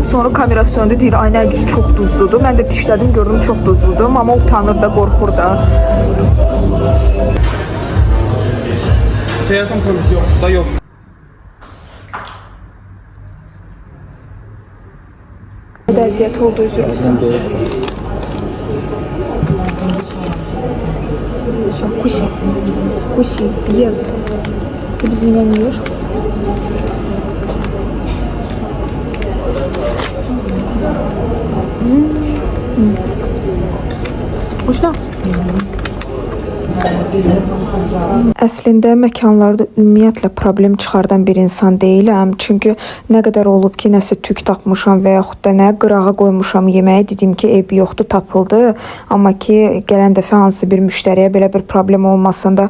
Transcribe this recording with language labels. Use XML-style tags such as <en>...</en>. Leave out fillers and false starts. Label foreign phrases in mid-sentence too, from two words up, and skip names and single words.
<az>Sonra kamera söndü deyir, ay nərgiz çox duzludur. Mən də dişlədim, gördüm çox duzludur. Mama utanır da, qorxur da.</az> <tr>telefon konusu yok da yok.</tr> <az>Əziyyət oldu üzrünüzə.</az> <ru>Куси, Куси, ез. Ты без меня не ешь? Вкусно?</ru> <az>Əslində məkanlarda ümumiyyətlə problem çıxardan bir insan deyiləm. Çünki nə qədər olub ki, nəsə tük tapmışam və yaxud da nə qırağa qoymuşam yeməyi, dedim ki, eybi yoxdur, tapıldı. Amma ki, gələn dəfə hansı bir müştəriyə belə bir problem olmasın da.</az>